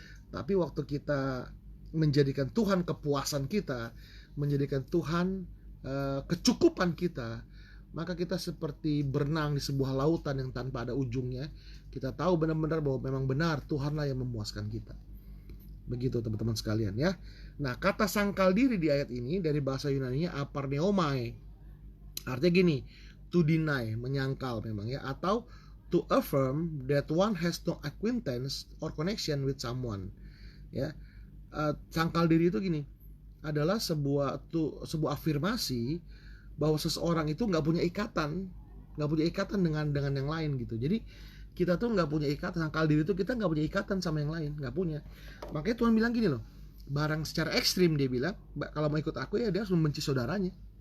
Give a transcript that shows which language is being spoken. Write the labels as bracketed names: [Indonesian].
[Indonesian] Tapi waktu kita menjadikan Tuhan kepuasan kita, menjadikan Tuhan kecukupan kita, maka kita seperti berenang di sebuah lautan yang tanpa ada ujungnya. Kita tahu benar-benar bahwa memang benar Tuhanlah yang memuaskan kita. Begitu teman-teman sekalian ya. Nah, kata sangkal diri di ayat ini dari bahasa Yunani-nya aparneomai. Artinya gini, [English] to deny, [Indonesian] menyangkal memang ya, atau [English] to affirm that one has no acquaintance or connection with someone. [Indonesian] Ya, sangkal diri itu gini, adalah sebuah afirmasi bahwa seseorang itu nggak punya ikatan dengan yang lain gitu. Jadi kita tuh nggak punya ikatan, sangkal diri itu kita nggak punya ikatan sama yang lain, nggak punya. Makanya Tuhan bilang gini loh, barang secara ekstrim dia bilang, kalau mau ikut aku ya dia harus membenci saudaranya.